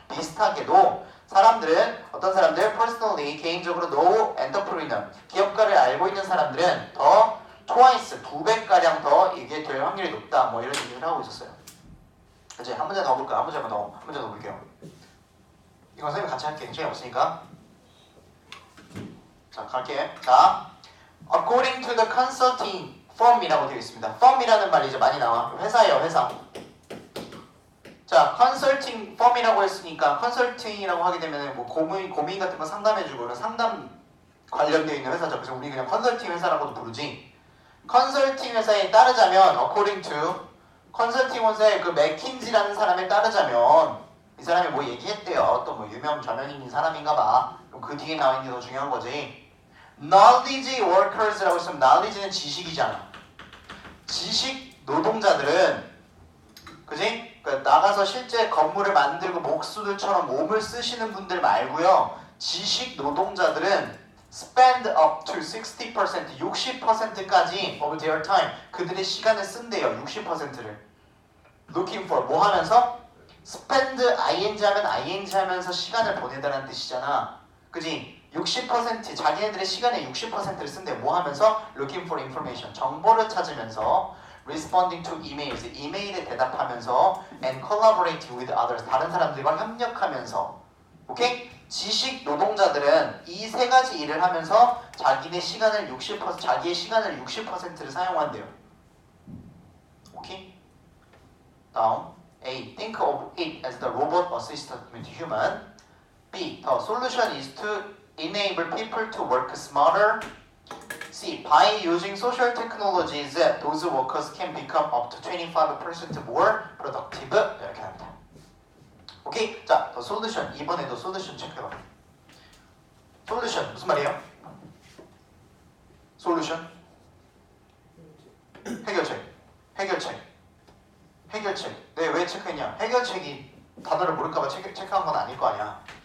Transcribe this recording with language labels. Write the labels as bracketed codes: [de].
[ko] 비슷하게도 사람들은, 어떤 사람들, [en] personally, [ko] 개인적으로 [en] no entrepreneur, [ko] 기업가를 알고 있는 사람들은 더 twice, 2배가량 더 이게 될 확률이 높다. 뭐 이런 얘기를 하고 있었어요. 그치? 한 문제 더 볼까요? 한 문제 더 볼게요. 이건 선생님 같이 할게요. 시간이 없으니까. 자, 갈게. 자, [en] according to the consulting firm [ko] 이라고 되어 있습니다. firm이라는 말이 이제 많이 나와. 회사예요, 회사. 자, 컨설팅 펌이라고 했으니까 컨설팅이라고 하게 되면 뭐 고민 같은 거 상담해주고 상담 관련되어 있는 회사죠. 그래서 우리 그냥 컨설팅 회사라고도 부르지. 컨설팅 회사에 따르자면 [en] according to [ko] 컨설팅 회사의 그 맥킨지라는 사람에 따르자면 이 사람이 뭐 얘기했대요. 또 뭐 유명 저명인 사람인가봐. 그럼 그 뒤에 나와 있는 게 더 중요한 거지. [en] knowledge workers [ko] 라고 했으면 knowledge는 지식이잖아. 지식 노동자들은, 그지? 그러니까 나가서 실제 건물을 만들고 목수들처럼 몸을 쓰시는 분들 말고요. 지식 노동자들은 [en] spend up to 60%, [ko] 60%까지 [en] of their time, [ko] 그들의 시간을 쓴대요. 60%를. [en] looking for, [ko] 뭐 하면서? spend, ing 하면 ing 하면서 시간을 보내다라는 뜻이잖아. 그지? 60%, 자기네들의 시간의 60%를 쓴대요. 뭐 하면서? [en] looking for information, [ko] 정보를 찾으면서, [en] responding to emails, [ko] 이메일에 대답하면서, [en] and collaborating with others, [ko] 다른 사람들과 협력하면서. 오케이? 지식 노동자들은 이 세 가지 일을 하면서 자기의 시간을 60%를 사용한대요. 오케이? 다음 A. [en] Think of it as the robot assistant with human. B. The solution is to enable people to work smarter. C. By using social technologies, those workers can become up to 25% more productive. [ko] 이렇게 합니다. 오케이? 자, [en] the solution. [ko] 이번에도 solution 체크해봐. solution 무슨 말이에요? solution. 해결책. 해결책. 네, 왜 체크했냐? 해결책이 단어를 모를까봐 체크한 건 아닐 거 아니야.